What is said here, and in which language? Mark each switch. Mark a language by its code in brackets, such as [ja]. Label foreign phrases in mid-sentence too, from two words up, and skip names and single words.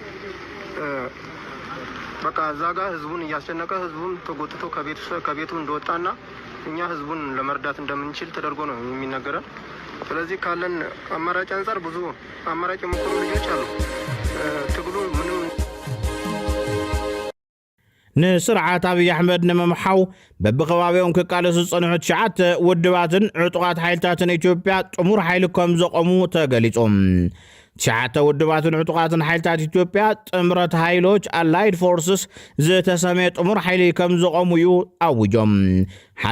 [am] በቃ እዛ ጋር ህዝቡን እያስጨነቀ ህዝቡን ተጎትቶ ከቤቱ እንደወጣና እኛ ህዝቡን ለመርዳት እንደምንችል ተደርጎ ነው የሚነገረን ስለዚህ ካለን አማራጭ አንፃር ብዙ አማራጭ የሞከሩ ልጆች አሉ ትግሉ ምንም [ti] ንስርዓት አብይ አሕመድ ንምምሓው በብኸባቢኦም ክቃለሱ ዝጸንሑ 9 ውድባትን ዕጡቓት ሓይልታትን ኢትዮጵያ ጥሙር ሓይሊ ከም ዘቆሙ ተገሊጾም 9 ውድባትን ዕጡቓትን ሓይልታት ኢትዮጵያ [am] ጥምረት ሓይሎች [en] allied forces [ti] ዝተሰመየ ጥሙር ሓይሊ ከም ዘቆሙ እዩ ኣውጆም ሓደ